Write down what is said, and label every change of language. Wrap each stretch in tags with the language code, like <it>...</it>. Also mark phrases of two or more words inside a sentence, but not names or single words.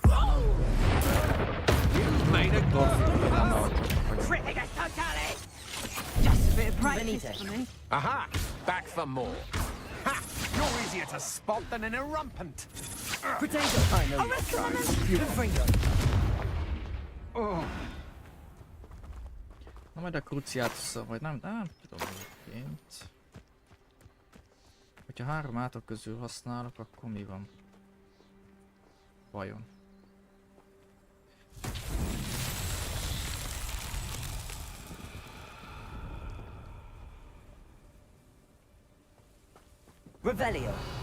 <en>You've made a Just a bit of practice for me. Aha! Back for more. Ha! You're easier to spot than an irrumpant. Protego! I know you. Confringo!</en> <hu>Na majd a Cruciatus-szal, vagy nem tudom egyébként. Hogyha 3 átok közül használok, akkor mi van? Vajon?</hu> <en>Revelio!</en>